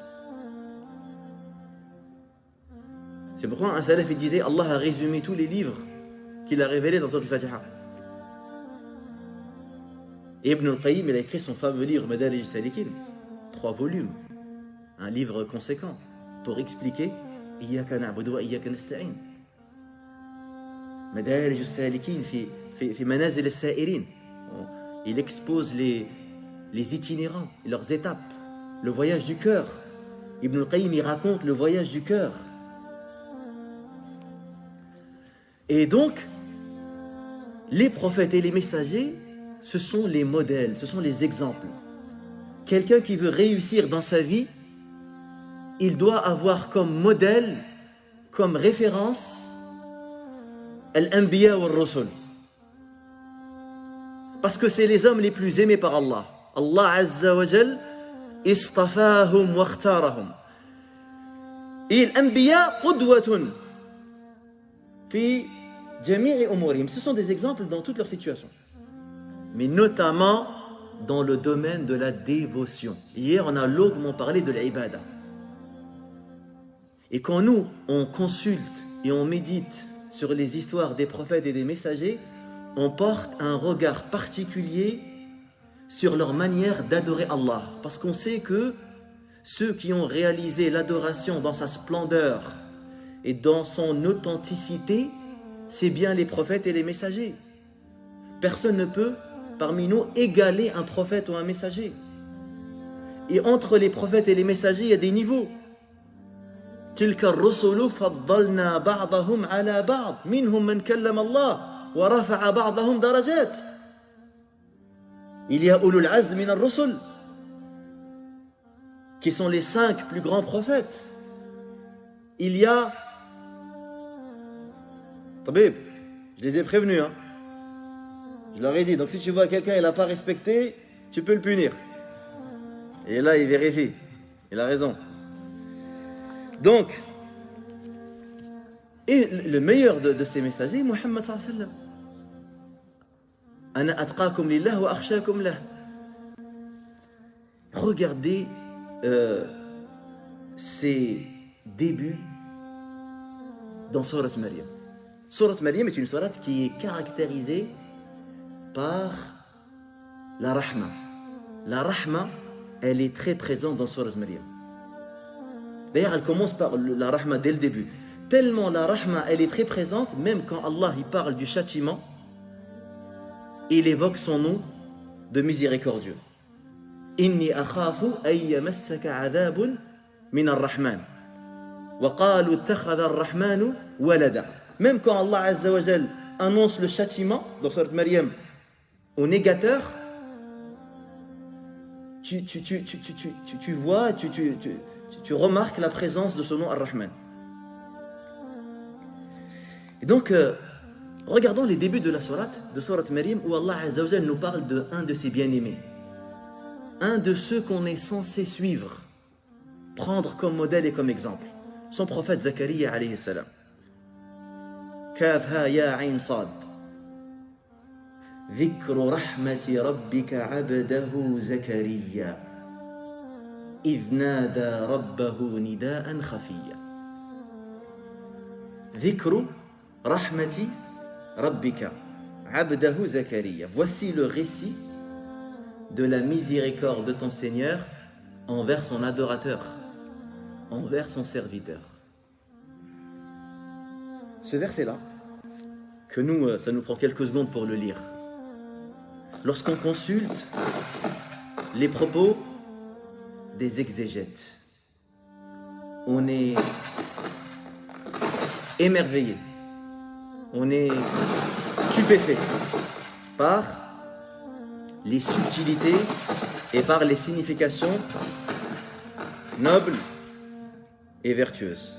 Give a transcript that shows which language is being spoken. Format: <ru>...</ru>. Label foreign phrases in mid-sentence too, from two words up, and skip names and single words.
<fr>C'est pourquoi un salaf il disait Allah a résumé tous les livres qu'il a révélés dans le Fatiha. Et Ibn al-Qayyim il a écrit son fameux livre Madarij al-Salikin, 3 volumes, un livre conséquent pour expliquer</fr> <ar>إياك نعبد وإياك نستعين.</ar> <fr>Madarij al-Salikin fi manazil al-sa'irin. Il expose les itinérants, leurs étapes, le voyage du cœur. Ibn al-Qayyim il raconte le voyage du cœur. Et donc, les prophètes et les messagers, ce sont les modèles, ce sont les exemples. Quelqu'un qui veut réussir dans sa vie, il doit avoir comme modèle, comme référence,</fr> <ar>الأنبياء والرسل.</ar> <fr>Parce que c'est les hommes les plus aimés par Allah.</fr> <ar>الله عز وجل اصطفاهم واختارهم. Et الأنبياء قدوة في جميع أمورهم.</ar> <fr>Ce sont des exemples dans toutes leurs situations. Mais notamment dans le domaine de la dévotion. Hier, on a longuement parlé de l'ibada. Et quand nous, on consulte et on médite sur les histoires des prophètes et des messagers, on porte un regard particulier sur leur manière d'adorer Allah. Parce qu'on sait que ceux qui ont réalisé l'adoration dans sa splendeur et dans son authenticité, c'est bien les prophètes et les messagers. Personne ne peut, parmi nous, égaler un prophète ou un messager. Et entre les prophètes et les messagers, il y a des niveaux.</fr> <ar>تلك الرسل فضلنا بعضهم على بعض منهم من كلم الله ورفع بعضهم درجات.</ar> <fr>Il y a</fr> <ar>أولو العزم من الرسل</ar> <fr>qui sont les 5 plus grands prophètes. Il y a Tabib, je les ai prévenus hein. Je leur ai dit, donc si tu vois quelqu'un il n'a pas respecté, tu peux le punir. Et là il vérifie. Il a raison. Donc, et le meilleur de ces messagers,</fr> <ar>محمد صلى الله عليه وسلم. أنا أتقاكم لله وأخشاكم له.</ar> <fr>Regardez ses débuts dans Surat Maryam. Surat Maryam est une sourate qui est caractérisée par la rahma. La rahma, elle est très présente dans Surat Maryam. D'ailleurs, elle commence par la rahma dès le début. Tellement la rahma, elle est très présente, même quand Allah il parle du châtiment, il évoque son nom de miséricordieux.</fr> <ar>إني أخاف أن يمسك عذاب من الرحمن. وقالوا اتخذ الرحمن ولدا.</ar> <fr>Même quand</fr> <ar>الله عز وجل</ar> <fr>annonce le châtiment dans Surat Maryam au négateur, tu vois, tu remarques la présence de ce nom Ar-Rahman. Et donc, regardons les débuts de la sourate, de Surat Maryam, où</fr> <ar>الله عز وجل</ar> <fr>nous parle d'un de ses bien-aimés. Un de ceux qu'on est censé suivre, prendre comme modèle et comme exemple. Son prophète Zachariah</fr> <ar>عليه السلام. كاف ها يا عين صاد. ذكر رحمة ربك عبده زكريا إذ نادى ربه نداء خفيا. ذكر رحمة ربك عبده زكريا.</ar> <fr>Voici le récit de la miséricorde de ton Seigneur envers son adorateur, envers son serviteur. Ce verset-là, que nous, ça nous prend quelques secondes pour le lire. Lorsqu'on consulte les propos des exégètes, on est émerveillé, on est stupéfait par les subtilités et par les significations nobles et vertueuses.</fr>